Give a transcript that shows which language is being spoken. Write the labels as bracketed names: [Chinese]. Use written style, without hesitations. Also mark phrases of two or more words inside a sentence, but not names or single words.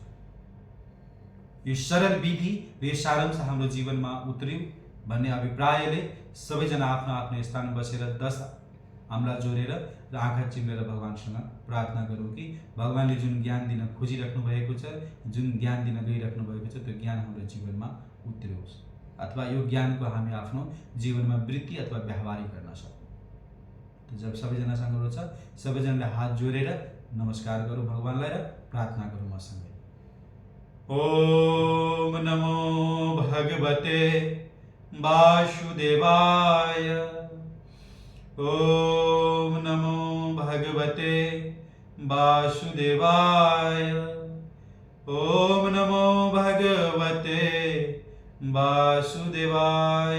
[Nepali] यो सरल विधि र यो सारांश हाम्रो जीवनमा उतर्यो भन्ने अभिप्रायले सबैजना आफ्नो आफ्नो स्थानमा बसेर 10 आम्ला जोडेर र आँखा चिम्लेर भगवानसँग प्रार्थना गरौँ कि भगवानले जुन ज्ञान दिन खोजिराख्नु भएको छ, जुन ज्ञान दिन गइराख्नु भएको छ त्यो ज्ञान हाम्रो जीवनमा उतरोस् अथवा यो ज्ञानको हामी आफ्नो जीवनमा वृत्ति अथवा व्यवहार गर्न सकौँ। जब सबैजनासँग छ सबैजनाले हात जोडेर नमस्कार गरौँ भगवानलाई र प्रार्थना गरौँ मसँगै। [Sanskrit] ओम नमो भगवते वासुदेवाय। ओम नमो भगवते वासुदेवाय। ओम नमो भगवते वासुदेवाय।